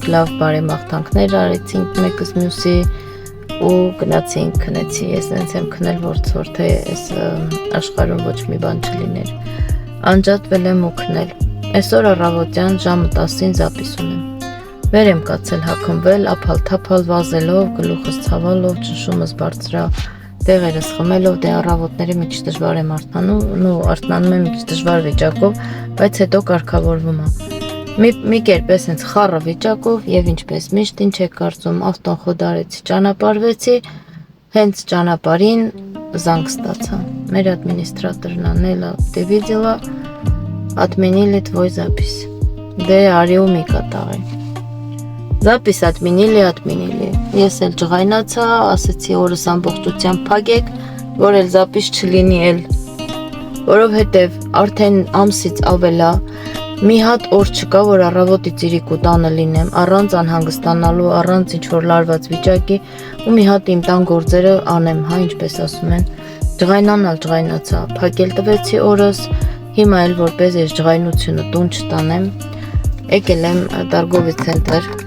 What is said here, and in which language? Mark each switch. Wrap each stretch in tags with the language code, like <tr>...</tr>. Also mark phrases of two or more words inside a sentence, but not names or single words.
<hy>լավ բարեմաղթանքներ արեցինք մեկս մյուսի ու գնացինք քնեցի, ես նենց եմ քնել որ թե այս աշխարհում ոչ մի բան չլիներ, անջատվել եմ ու քնել, այսօր առավոտյան ժամը 10-ին զապիս ունեմ, վեր եմ կացել հագնվել, ափալ-թափալ վազելով, գլուխս ցավալով, ճնշումս բարձրա, տեղերս խմելով, դե առավոտները մի քիչ դժվար եմ արթնանում եմ մի քիչ դժվար վիճակով, բայց հետո կարգավորվում է։ Մի կերպ ես հենց խառը վիճակով եւ ինչպես միշտ ինչ եք կարծում, ավտոն խոդարեցի, ճանապարհվեցի, հենց ճանապարհին զանգ ստացա։ Մեր ադմինիստրատորն Անելա դե видела,</hy> <ru>отменили твой запись։</ru> <hy>Դե արի ու մի կատաղի։</hy> <ru>Запись отменили։</ru> <hy>Ես էլ ջղայնացա, ասեցի օրս ամբողջությամբ փակեք, որ էլ запись չլինի էլ, որովհետև արդեն ամսից ավելա մի հատ օր չկա, որ առավոտից իրիկու տանը լինեմ, առանց անհանգստանալու, առանց ինչ-որ լարված վիճակի ու մի հատ իմ տան գործերը անեմ, հա ինչպես ասում են, ջղայնանալ ջղայնացա, փակել տվեցի օրս, հիմա էլ որպես ես ջղայնությունը տուն չտանեմ, եկել եմ</hy> <ru>Торговый центр,</ru>